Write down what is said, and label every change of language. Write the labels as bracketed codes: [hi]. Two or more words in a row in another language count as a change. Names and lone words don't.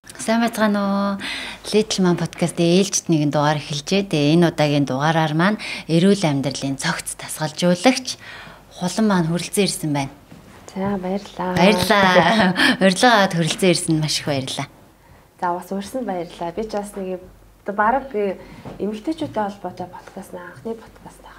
[mn] Сайн байцгаана уу? Little Man podcast ээлжид нэгэн дугаар эхэлжээ. Тэгээ энэ удаагийн дугаараар маань эрүүл амьдралын цогц тасгалжуулагч хулан маань хүрэлцэн ирсэн байна. За баярлалаа. Баярлалаа. Урилгаагаад хүрэлцэн ирсэн маш их баярлалаа. За бас урьсан баярлалаа. Би ч бас нэг бараг эмэгтэйчүүдтэй холбоотой подкаст анхны подкаст байгаа.